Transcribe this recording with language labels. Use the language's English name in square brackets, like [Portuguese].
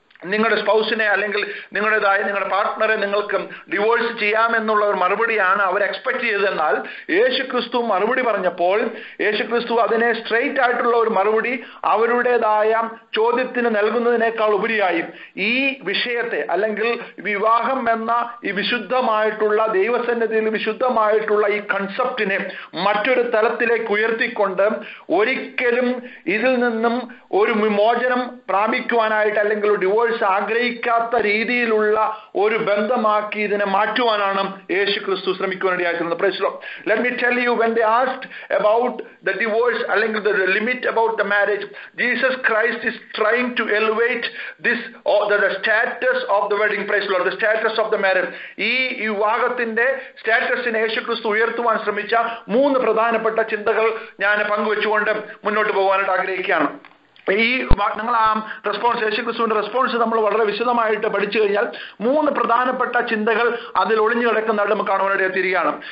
[Malayalam] നിങ്ങളുടെ സ്പൗസിനെ അല്ലെങ്കിൽ നിങ്ങളുടെ പാർട്ട്ണറെ നിങ്ങൾക്ക് ഡിവോഴ്സ് ചെയ്യാമെന്നുള്ള ഒരു മറുപടിയാണ് അവർ എക്സ്പെക്ട് ചെയ്തതെന്നാൽ യേശു ക്രിസ്തു മറുപടി പറഞ്ഞപ്പോൾ യേശു ക്രിസ്തു അതിനെ സ്ട്രെയിറ്റ് ആയിട്ടുള്ള ഒരു മറുപടി അവരുടേതായ ചോദ്യത്തിന് നൽകുന്നതിനേക്കാൾ ഉപരിയായി ഈ വിഷയത്തെ അല്ലെങ്കിൽ വിവാഹം എന്ന ഈ വിശുദ്ധമായിട്ടുള്ള ദൈവസന്നിധിയിൽ വിശുദ്ധമായിട്ടുള്ള ഈ കൺസെപ്റ്റിനെ മറ്റൊരു തലത്തിലേക്ക് ഉയർത്തിക്കൊണ്ട് ഒരിക്കലും ഇതിൽ നിന്നും ഒരു വിമോചനം പ്രാപിക്കുവാനായിട്ട് അല്ലെങ്കിൽ ഡിവോഴ്സ് ആഗ്രഹിക്കാത്ത രീതിയിലുള്ള ഒരു ബന്ധമാക്കി ഇതിനെ മാറ്റുവാനാണ് യേശു ക്രിസ്തു ശ്രമിക്കുവാനിടയായിരുന്നത്. [English] Praise the Lord. Let me tell you, when they asked about the divorce അല്ലെങ്കിൽ the limit about the marriage, Jesus Christ is trying to elevate this the status of the wedding. Praise the Lord. The status of the marriage. [Malayalam] ഈ വിവാഹത്തിന്റെ സ്റ്റാറ്റസിനെ യേശു ക്രിസ്തു ഉയർത്തുവാൻ ശ്രമിച്ച 3 പ്രധാനപ്പെട്ട ചിന്തകൾ ഞാൻ പങ്കുവെച്ചുകൊണ്ട് മുന്നോട്ട് പോകാനായിട്ട് ആഗ്രഹിക്കുകയാണ്. ഈ നിങ്ങൾ ആ റെസ്പോൺസ് യേശു ക്രിസ്തുവിന്റെ റെസ്പോൺസ് നമ്മൾ വളരെ വിശദമായിട്ട് പഠിച്ചു കഴിഞ്ഞാൽ 3 പ്രധാനപ്പെട്ട ചിന്തകൾ അതിൽ ഒളിഞ്ഞു കിടക്കുന്നതായിട്ട് നമുക്ക് കാണുവാനായിട്ട് എത്തിയിരിക്കുകയാണ്.